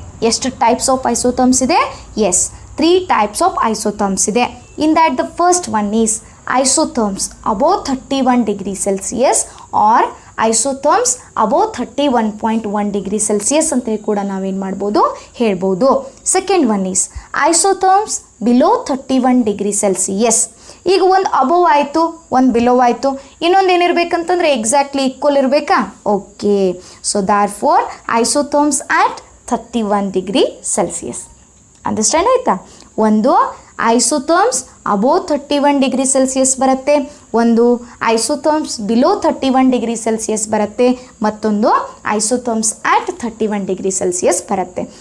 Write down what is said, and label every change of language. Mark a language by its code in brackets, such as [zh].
[kn] ಎಷ್ಟು types of ಐಸೋಥರ್ಮ್ಸ್ ಇದೆ? S, 3 types of ಐಸೋಥರ್ಮ್ಸ್ ಇದೆ. [en] in that the first one is isotherms above 31 degrees Celsius or isotherms above 31.1 degree Celsius [kn] ಅಂತ ಕೂಡ ನಾವೇನು ಮಾಡ್ಬೋದು, ಹೇಳ್ಬೋದು. [en] Second one is isotherms below 31 degree Celsius. [kn] ಈಗ ಒಂದು ಅಬೋವ್ ಆಯಿತು, ಒಂದು ಬಿಲೋ ಆಯಿತು, ಇನ್ನೊಂದು ಏನಿರಬೇಕಂತಂದರೆ ಎಕ್ಸಾಕ್ಟ್ಲಿ ಈಕ್ವಲ್ ಇರಬೇಕಾ? [en] Okay, so there four isotherms at 31 degree Celsius. Understand ಆಯಿತಾ? ಒಂದು isotherms above 31 degree Celsius ಬರುತ್ತೆ, ಒಂದು isotherms below 31 degree Celsius ಬರುತ್ತೆ, ಮತ್ತೊಂದು ಐಸೋಥರ್ಮ್ಸ್ ಆಟ್ 31 degree Celsius ಬರುತ್ತೆ.